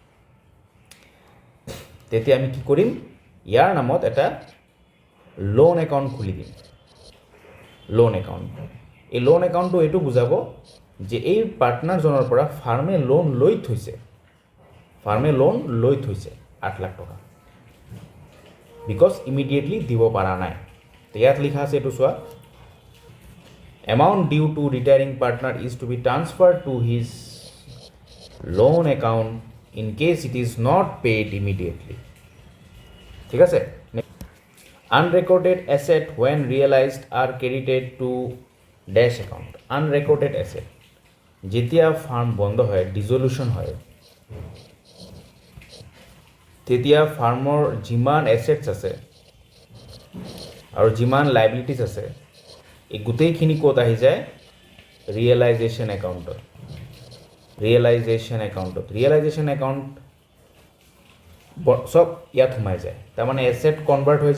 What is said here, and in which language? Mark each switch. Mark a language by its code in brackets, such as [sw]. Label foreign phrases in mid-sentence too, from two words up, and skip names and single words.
[as] তেতিয়া আমি কি কৰিম ইয়াৰ নামত এটা [en] loan account [as] খুলি দিম [en] loan account [as] এই [en] loan accountটো [as] এইটো বুজাব যে এই পাৰ্টনাৰজনৰ পৰা ফাৰ্মে লোন লৈ থৈছে 8 লাখ টকা [en] because immediately [as] দিব পৰা নাই তো ইয়াত লিখা আছে এইটো চোৱা [en] amount due to retiring partner is to be transferred to his loan account in case it is not paid immediately [as] ঠিক আছে [en] unrecorded asset when realized are credited to dash account unrecorded asset [as] যেতিয়া ফার্ম বন্ধ হয় ডিসলিউশন হয় তেতিয়া ফার্মৰ যিমান এসেটস আছে আৰু যিমান লাইবিলিটিজ আছে এই গোটেইখিনি ক'ত আহি যায় [en] realisation accountত realisation account [as] সব ইয়াত সোমাই যায় তাৰমানে [en] asset convert [as] হৈ